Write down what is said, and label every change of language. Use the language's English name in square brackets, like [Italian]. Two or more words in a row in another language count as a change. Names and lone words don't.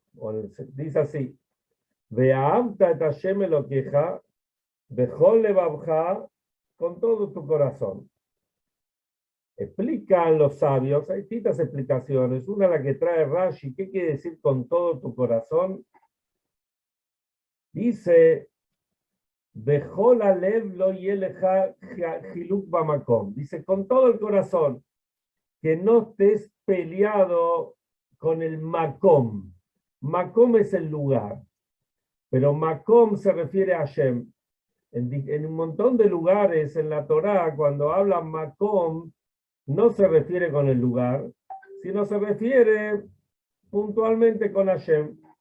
[Spanish] Dice así, [Hebrew] ואהבת את השם אלוקיך, בכל לבבך, [Spanish] con todo tu corazón. Explican los sabios, hay distintas explicaciones. Una la que trae Rashi, ¿qué quiere decir con todo tu corazón? Dice, [Hebrew] בכל הלב לא ילך חילוק במקום. [Spanish] Dice, con todo el corazón, que no estés peleado con el makom. Makom es el lugar, pero makom se refiere a Hashem. En un montón de lugares en la Torá, cuando habla makom, no se refiere con el lugar, sino se refiere puntualmente con Hashem.